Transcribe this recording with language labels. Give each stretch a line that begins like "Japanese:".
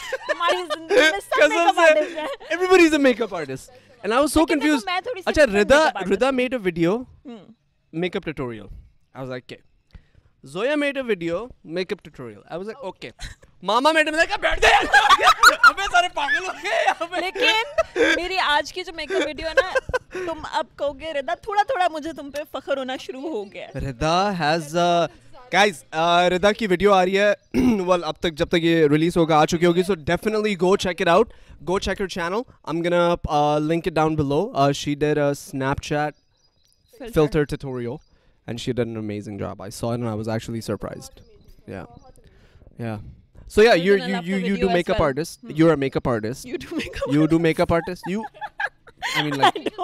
Urdu: ہماری زندگی میں سب میک اپ آرٹسٹ ہیں.
English: Everybody is a makeup artist. And I was so confused. Acha Rida made a video, makeup tutorial. I was like, okay. Zoya made a video, makeup tutorial. I was like, okay. Mama made a video.
Urdu: بیٹھ جا. ابے سارے پاگل ہو گئے یہاں پہ. لیکن میری آج کی جو میک اپ ویڈیو ہے نا, تم اب کہو گے ردا تھوڑا تھوڑا مجھے تم پہ فخر ہونا شروع ہو گیا.
English: Rida has guys,
Urdu: Rida کی ویڈیو آ رہی ہے. well اب تک جب تک یہ ریلیز ہوگا آ چکی ہوگی,
English: so definitely go check it out. Go check her channel. I'm gonna link it down below. She did a Snapchat filter tutorial and she did an amazing job. I saw it and I was actually surprised. Yeah. So yeah, you do makeup artist. You're a makeup artist. You do makeup artist. I mean like